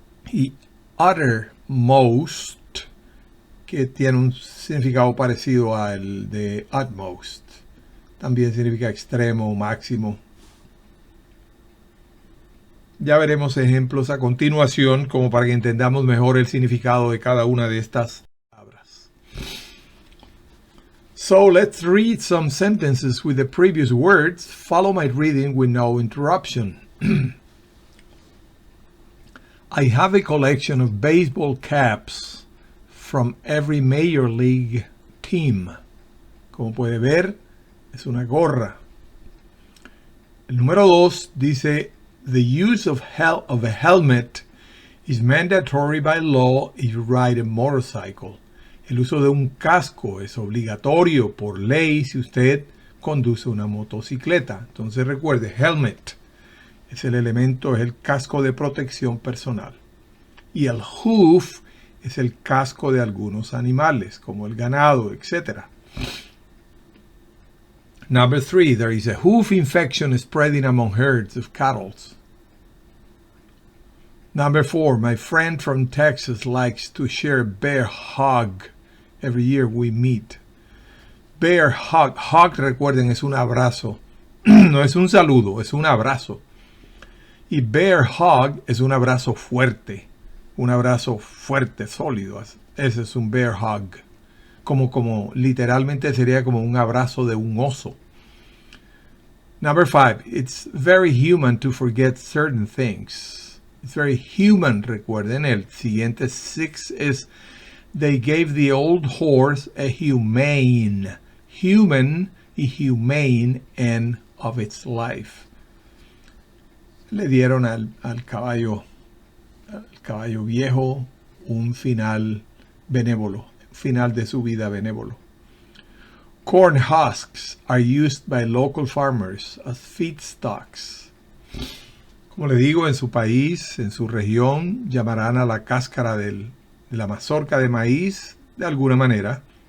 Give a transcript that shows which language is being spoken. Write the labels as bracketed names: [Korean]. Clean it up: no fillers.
[Spanish] Y uttermost, que tiene un significado parecido al de utmost. También significa extremo o máximo. Ya veremos ejemplos a continuación como para que entendamos mejor el significado de cada una de estas palabras. [English] So let's read some sentences with the previous words. Follow my reading with no interruption. I have a collection of baseball caps from every major league team. [Spanish] Como puede ver, es una gorra. El número 2 dice, [English] the use of a helmet is mandatory by law if you ride a motorcycle. [Spanish] El uso de un casco es obligatorio por ley si usted conduce una motocicleta. Entonces recuerde, helmet es el elemento, es el casco de protección personal. Y el hoof es el casco de algunos animales, como el ganado, etc. [English] Number 3, there is a hoof infection spreading among herds of cattle. Number 4, my friend from Texas likes to share a bear hug every year we meet. [Spanish] Bear hug, recuerden, es un abrazo. No es un saludo, es un abrazo. Y bear hug es un abrazo fuerte, sólido. Ese es un bear hug. Como literalmente sería como un abrazo de un oso. [English] Number 5, it's very human to forget certain things. It's very human, [Spanish] recuerden. El siguiente 6 es, [English] they gave the old horse a humane y humane end of its life. [Spanish] Le dieron al caballo viejo un final benévolo, final de su vida benévolo. [English] Corn husks are used by local farmers as feedstocks. [Spanish] Como le digo, en su país, en su región, llamarán a la cáscara de la mazorca de maíz de alguna manera.